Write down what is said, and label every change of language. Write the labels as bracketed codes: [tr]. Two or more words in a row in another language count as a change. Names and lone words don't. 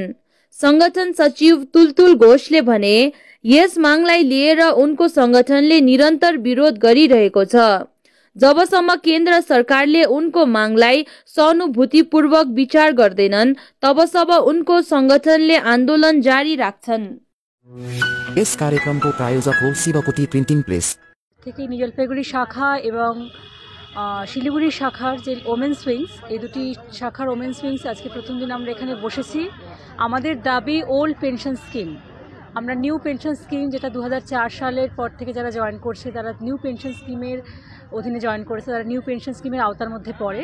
[ne] संगठन सचिव तुलतुल घोषले भने यस मागलाई लिएर उनको संगठनले निरन्तर विरोध गरिरहेको छ। जबसम्म केन्द्र सरकारले उनको मागलाई सहानुभूतिपूर्वक विचार गर्दैनन् तबसम्म उनको संगठनले आन्दोलन जारी राख्छन्। यस कार्यक्रमको प्रायोजक हो शिवकोटी प्रिन्टिङ प्रेस। [bn] থেকে নিউ জলপাইগুড়ি শাখা এবং শিলিগুড়ি শাখার যে [en] women's wings, [bn] এই দুটি শাখার [en] women's wings [bn] আজকে প্রথম দিন আমরা এখানে বসেছি। আমাদের দাবি [en] old pension scheme, [bn] আমরা [en] new pension scheme [bn] যেটা 2004 সালের পর থেকে যারা জয়েন করছে তারা [en] new pension scheme-er [bn] অধীনে জয়েন করেছে, তারা [en] new pension scheme-er [bn] আওতার মধ্যে পড়ে।